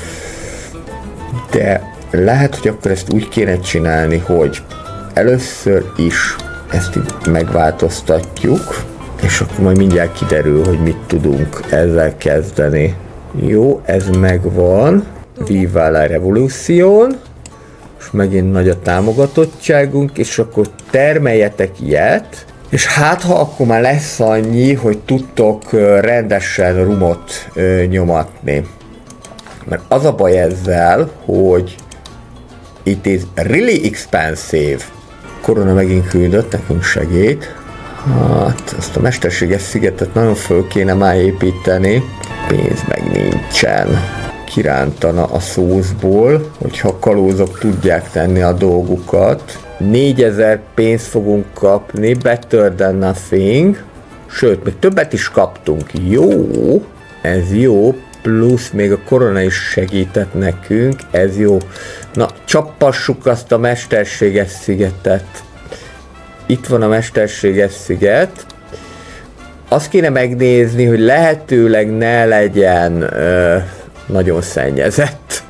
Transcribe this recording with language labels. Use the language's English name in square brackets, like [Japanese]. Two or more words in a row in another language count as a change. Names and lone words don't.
[Hungarian] De lehet, hogy akkor ezt úgy kéne csinálni, hogy először is ezt így megváltoztatjuk, és akkor majd mindjárt kiderül, hogy mit tudunk ezzel kezdeni. Jó, ez megvan. [Spanish] Viva la Revolution. [Hungarian] És megint nagy a támogatottságunk, és akkor termeljetek ilyet, és hát ha akkor már lesz annyi, hogy tudtok rendesen rumot nyomatni. Mert az a baj ezzel, hogy [English] it is really expensive. [Hungarian] Korona megint küldött nekünk segít. Hát, ezt a mesterséges szigetet nagyon föl kéne már építeni. Pénz meg nincsen. Kirántana a szószból, hogyha a kalózok tudják tenni a dolgukat. 4000 pénzt fogunk kapni, [English] better than nothing. [Hungarian] Sőt, még többet is kaptunk. Jó, ez jó, plusz még a korona is segített nekünk, ez jó. Na, csappassuk azt a mesterséges szigetet. Itt van a mesterséges sziget. Azt kéne megnézni, hogy lehetőleg ne legyen nagyon szennyezett.